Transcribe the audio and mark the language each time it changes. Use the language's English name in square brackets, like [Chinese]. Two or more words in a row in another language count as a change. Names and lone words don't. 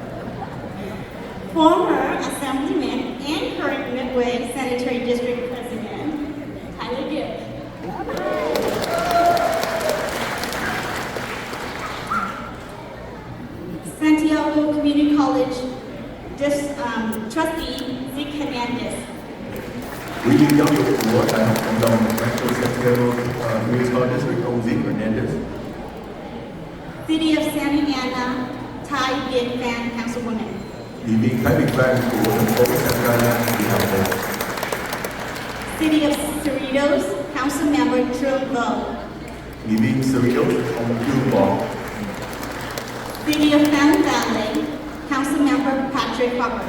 [English] Former Assemblyman and current Midway Sanitary District President, Tyler Gibb. Santiago Community College Trustee Zeke Hernandez. [Vietnamese] Ủy viên giáo dục của Đại học Cộng đồng Metro Santiago Community College District ông Zeke Hernandez. [English] City of Santa Ana, Thai Việt Van Councilwoman. [Vietnamese] Ủy viên Thái Bình Bang của thành phố Santa Ana địa hạt 1. [English] City of Cerritos, Council Member Trương Lo. [Vietnamese] Ủy viên Cerritos ông Trương Bò. [English] City of Fountain Valley, Council Member Patrick Hopper.